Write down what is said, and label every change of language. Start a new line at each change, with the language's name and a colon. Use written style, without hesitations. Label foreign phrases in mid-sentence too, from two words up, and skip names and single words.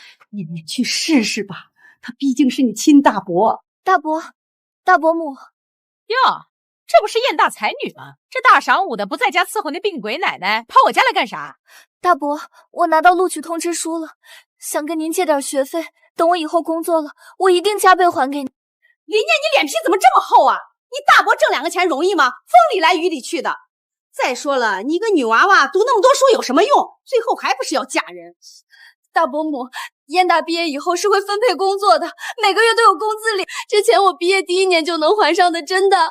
Chinese: 念念去試試吧，他畢竟是你親大伯。大伯母。喲，這不是燕大才女嗎？這大晌午的不在家伺候那病鬼奶奶，跑我家來幹啥？大伯，我拿到錄取通知書了，想跟您借點學費，等我以後工作了，我一定加倍還給你。林念，你臉皮怎麼這麼厚啊？你大伯掙2個錢容易嗎？風裡來雨裡去的。再說了，你一個女娃娃讀那麼多書有什麼用？最後還不是要嫁人。大伯母，燕大畢業以後是會分配工作的，每個月都有工資領，這錢我畢業第1年就能還上的，真的。